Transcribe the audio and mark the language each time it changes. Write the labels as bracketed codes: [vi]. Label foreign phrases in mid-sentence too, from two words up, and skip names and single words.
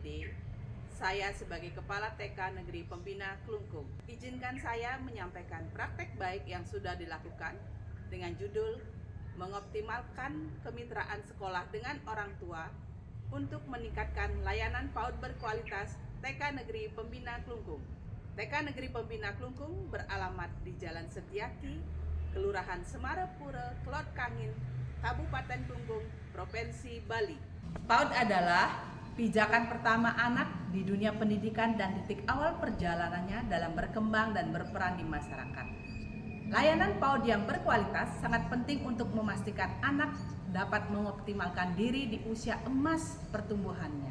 [id] Saya sebagai Kepala TK Negeri Pembina Klungkung. Izinkan saya menyampaikan praktek baik yang sudah dilakukan dengan judul mengoptimalkan kemitraan sekolah dengan orang tua untuk meningkatkan layanan PAUD berkualitas TK Negeri Pembina Klungkung. TK Negeri Pembina Klungkung beralamat di Jalan Setiaki, Kelurahan Semarapura, Klot Kangin, Kabupaten Klungkung, Provinsi Bali. PAUD adalah pijakan pertama anak di dunia pendidikan dan titik awal perjalanannya dalam berkembang dan berperan di masyarakat. Layanan PAUD yang berkualitas sangat penting untuk memastikan anak dapat mengoptimalkan diri di usia emas pertumbuhannya.